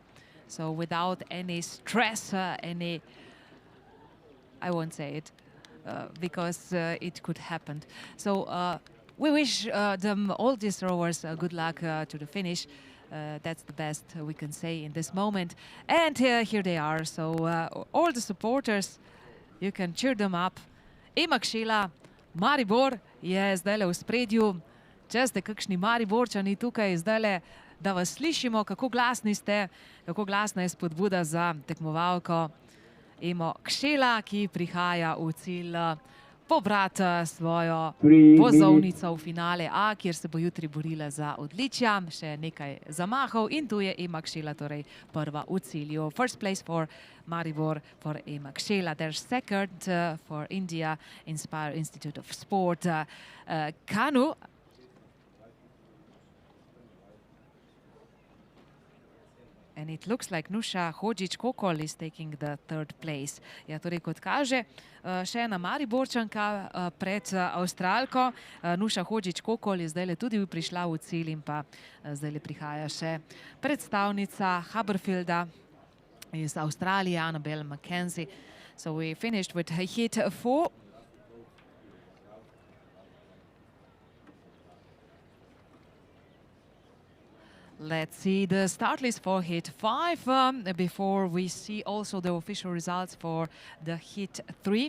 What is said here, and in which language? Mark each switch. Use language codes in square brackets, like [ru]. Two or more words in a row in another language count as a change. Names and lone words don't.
[en] So without any stress, I won't say it because it could happen. So we wish them, all these rowers, good luck to the finish. That's the best we can say in this moment. And here they are. So all the supporters, you can cheer them up. [sl] Ema Kshela, Maribor je zdaj v spredju. Če ste kakšni Mariborčani tukaj zdaj, da vas slišimo, kako glasni ste, kako glasna je spodbuda za tekmovalko Emo Kshela, ki prihaja v cilj pobrati svojo vozovnico v finale A, kjer se bo jutri borila za odličja. Še nekaj zamahov in tu je Ema Kshela, torej prva v cilju. [en] First place for Maribor for Ema Kshela. There's second for India, Inspire Institute of Sport. Kanu. And it looks like Nuša Hodžić-Kokol is taking the third place. [sl] Ja, torej, kot kaže, še ena Mariborčanka pred Avstralko. Nuša Hodžić-Kokol je zdaj tudi prišla v cilj in pa zdaj prihaja še predstavnica Haberfielda iz Avstralije, Annabelle Mackenzie. [en] So we finished with heat 4. Let's see the start list for heat 5 before we see also the official results for the heat 3.